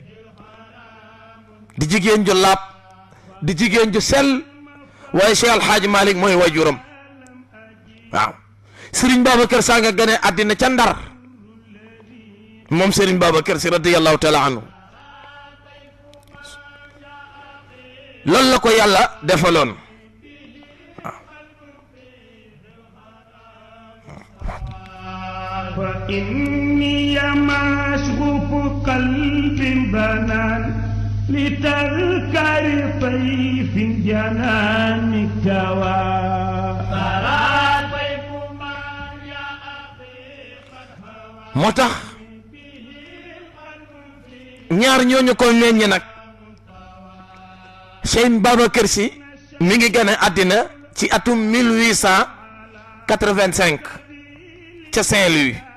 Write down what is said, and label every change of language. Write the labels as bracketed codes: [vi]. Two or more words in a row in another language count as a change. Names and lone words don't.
[wo] di jigéen ju laab di jigéen ju sell waaye Cheikh Alhaaji Malick mooy waajuram waaw Serigne Babacar Sy nga gane àddina ca Ndar moom Serigne Babacar Sy [ar] رضي الله تعالى عنه [wo] loolu la ko yàlla defaloon waaw [ar] فإني مشغوف قلب بنان لتذكر طيف جنان كوى [wo] moo tax ñaar ñooñu ko meññ nag Sëñ Babacar Sy mi ngi gane àddina ci atum 1885 ca Saint-Louis.